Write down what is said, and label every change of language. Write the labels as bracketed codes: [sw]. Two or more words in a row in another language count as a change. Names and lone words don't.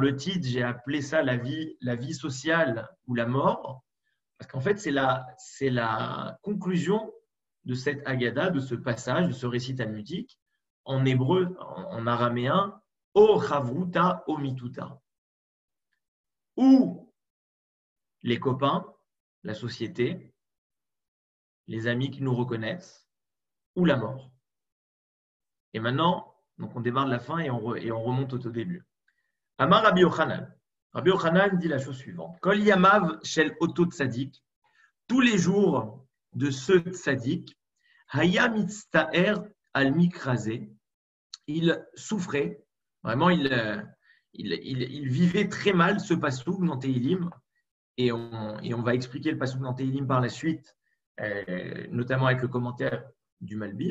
[fr] le titre, j'ai appelé ça la vie sociale ou la mort, parce qu'en fait, c'est la conclusion de cette Haggadah, de ce passage, de ce récit talmudique, en hébreu, en araméen, [arc] O Chavruta O Mituta, [fr] où les copains, la société, les amis qui nous reconnaissent, ou la mort. Et maintenant, donc on démarre de la fin et on remonte au tout début. [he] Amar Rabbi Yochanan. [fr] Rabbi Yochanan dit la chose suivante. [he] Kol yamav shel oto tzadik, [fr] tous les jours de ce tzadik, [he] haya mitztaer al mikrazé, [fr] il souffrait, vraiment il vivait très mal ce pasouk dans Tehilim, et on va expliquer le pasouk dans Tehilim par la suite, notamment avec le commentaire du Malbim.